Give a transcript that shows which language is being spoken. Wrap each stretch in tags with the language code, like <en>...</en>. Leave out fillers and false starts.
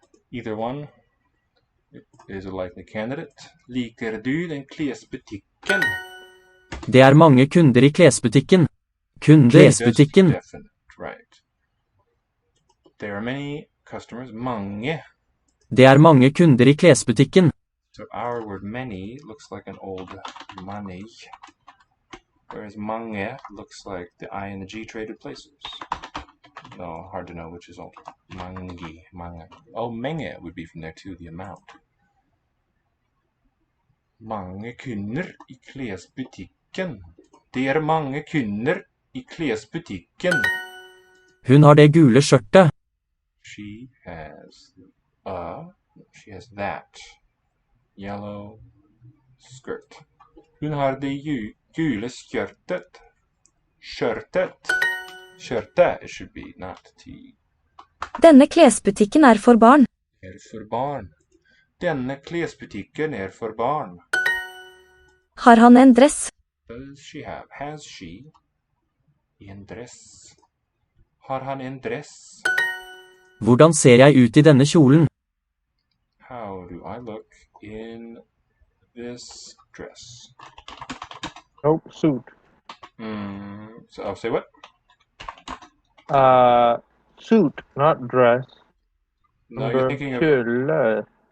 <en>Either one is a likely candidate.</en> <no>Liker du den klesbutikken? Det er mange kunder i klesbutikken. Kunder klesbutikken.</no> <en>Definite, right. There are many customers.</en> <no>Mange. Det er mange kunder i klesbutikken.</no> <en>So our word many looks like an old money, whereas mange looks like the I and the G traded places. No, hard to know which is older. Mangi, mange. Oh, menge would be from there too, the amount.</en> <no>Mange kunder i klesbutikken. Det er mange kunder i klesbutikken. Hun har det gule skjørtet.</no> <en>She has that yellow skirt.</en> <no>Hun har det gule skjørtet. Skjørtet.</no> <en>Skjørtet, it should be, not T.</en> <no>Denne klesbutikken er for barn. Er for barn. Denne klesbutikken er for barn. Har han en dress?</no> <en>Does she have? Has she en dress?</en> <no>Har han en dress? Hvordan ser jeg ut i denne kjolen?</no> <en>How do I look in this dress? Nope, suit. So I'll say what? Suit, not dress. No, you're thinking of,</en> <no>Kjole.</no>